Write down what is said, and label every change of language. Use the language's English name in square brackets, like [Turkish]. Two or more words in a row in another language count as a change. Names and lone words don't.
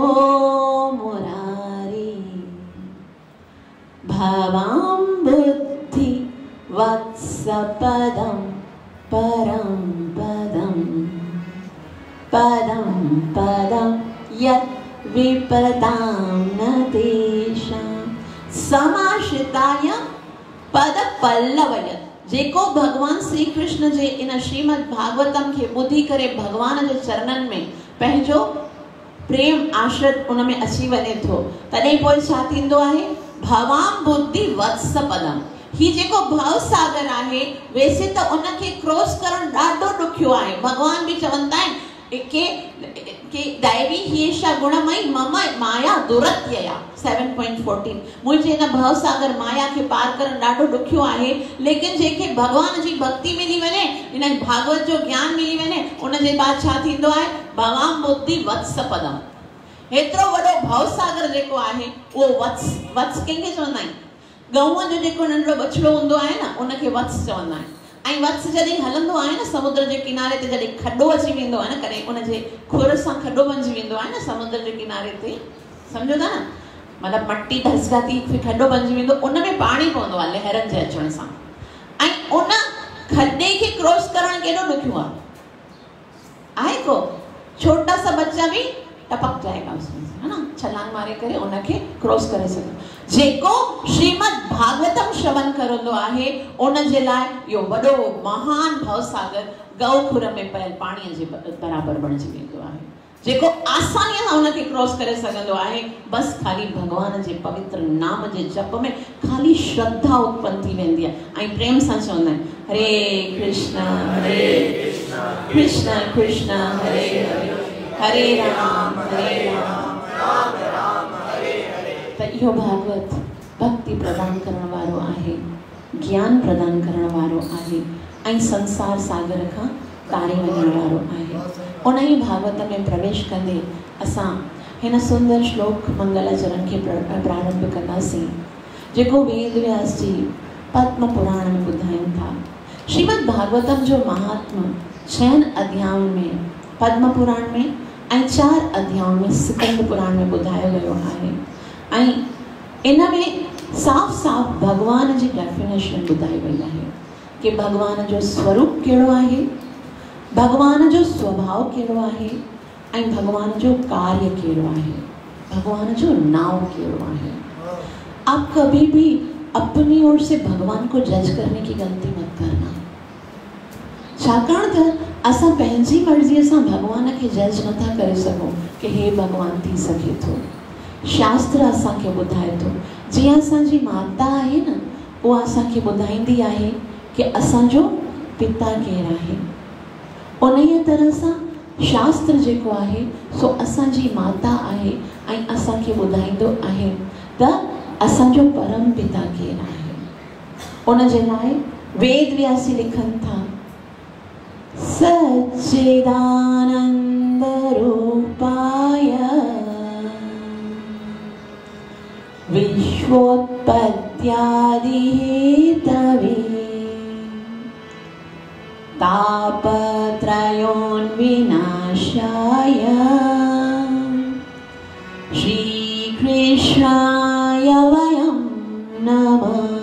[Sanskrit] मुरारी भवां बुद्धि वत्सपदम परम पदम पदम पदम यत् विपदां न तेषां समाश्रिताय पद पल्लवय। [Sindhi] जेको भगवान श्री कृष्ण जे इन श्रीमद भागवतम खे ॿुधी करे भगवान जे चरणनि में पंहिंजो प्रेम आश्रित उन में अची वञे थो तॾहिं पोइ छा थींदो आहे? [Sanskrit] भवां बुद्धि वत्स पदम। [Sindhi] ही जेको भव सागर आहे वैसे त उन खे क्रॉस करण ॾाढो ॾुखियो आहे। भगवान भी चवंदा आहिनि के [Sanskrit] दैवी हीशा गुणमयी मम माया दुरत्यया [Sindhi] 7.14। मुझे न भव सागर माया के पार करण ॾाढो ॾुखियो आहे, लेकिन जेके भगवान जी भक्ति मिली वञे, इन भागवत जो ज्ञान मिली वञे, उन जे बाद छा थींदो आहे? [Sanskrit] भवां बुद्धि वत्स पदम। [Sindhi] हेतिरो वॾो भव सागर जेको आहे उहो वत्स कंहिंखे चवंदा आहिनि? गऊं जो जेको नंढड़ो बछड़ो हूंदो आहे न उनखे वत्स चवंदा आहिनि। ऐं वत्स जॾहिं हलंदो आहे न समुद्र जे किनारे ते, जॾहिं खॾो अची वेंदो आहे न, कॾहिं उनजे खुर सां खॾो बणिजी वेंदो आहे न समुद्र जे किनारे ते, सम्झो था न, मतिलबु मट्टी धसका थी खॾो बणिजी वेंदो, उन में पाणी पवंदो आहे लहरनि जे अचण सां, ऐं उन खॾे खे क्रॉस करणु केॾो ॾुखियो आहे को? [Hindi] छोटा सा बच्चा भी टपक जाएगा उसमें से, है ना, [Sindhi] छलांग मारे करे उनखे क्रॉस करे सघे। जेको श्रीमद भागवतम श्रवण करंदो आहे उन जे लाइ इहो वॾो महान भव सागर गौ खुर में पयल पाणीअ जे बराबर बणिजी वेंदो आहे, जेको आसानीअ सां उनखे क्रॉस करे सघंदो आहे। बस खाली भगवान जे पवित्र नाम जे जप में खाली श्रद्धा उत्पन्न थी वेंदी आहे ऐं प्रेम सां चवंदा आहिनि [Sanskrit] हरे कृष्ण कृष्ण कृष्ण हरे हरे हरे राम राम राम हरे हरे। [Sindhi] त इहो भागवत भक्ति प्रदान करण वारो आहे, ज्ञान प्रदान करण वारो आहे ऐं संसार सागर खां तारे वञण वारो आहे। उन ई भागवत में प्रवेश कंदे असां हिन सुंदर श्लोक मंगलाचरण खे प्रारंभ कंदासीं जेको वेद व्यास जी पद्म पुराण में ॿुधाइनि था। श्रीमद भागवतम जो महात्म 6 अध्यायों में पद्म पुराण में ऐं 4 अध्यायों में स्कंद पुराण में ॿुधायो वियो आहे। ऐं इन में साफ़ साफ़ भगवान जी डेफिनेशन ॿुधाई वई आहे कि भगवान जो स्वरूप कहिड़ो आहे, भगवान जो स्वभाव कहिड़ो आहे ऐं भगवान जो कार्य कहिड़ो आहे, भगवान जो नाम कहिड़ो आहे। [Hindi] आप कभी भी अपनी ओर से भगवान को जज करने की गलती मत करना। [Sindhi] छाकाणि त असां पंहिंजी मर्ज़ीअ सां भगवान खे जज नथा करे सघूं कि हे भगवान थी सघे थो। शास्त्र असांखे ॿुधाए थो, जीअं असांजी माता आहे न, उहा असांखे ॿुधाईंदी आहे कि असांजो पिता केरु आहे। उन तरह सां शास्त्र जेको आहे सो असांजी माता आहे ऐं असांखे ॿुधाईंदो आहे त असांजो परम पिता केरु आहे। उन जे लाइ वेद व्यासी लिखनि था, [Sanskrit] सच्चिदानंद रूपाय विश्वोत्पत्त्यादि हेतवे तापत्रयोन्विनाशाय श्रीकृष्णाय वयं नमः।